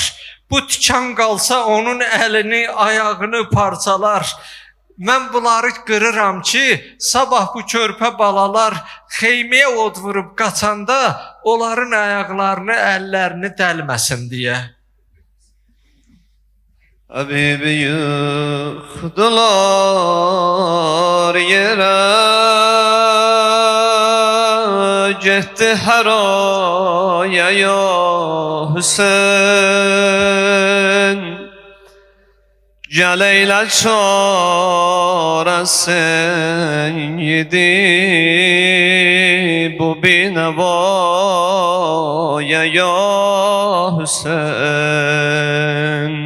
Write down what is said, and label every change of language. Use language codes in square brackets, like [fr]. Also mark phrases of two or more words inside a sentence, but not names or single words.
[az] Bu tikan qalsa onun əlini, ayağını parçalar. Mən bunları qırıram ki, sabah bu körpə balalar xeyməyə od vurub qaçanda onların ayaqlarını, əllərini dəlməsin deyə. [tr] Habibi yıktılar yere, gitti haraya ya Hüseyin. Gel eyle çaresin yedi bu binevaya ya Hüseyin.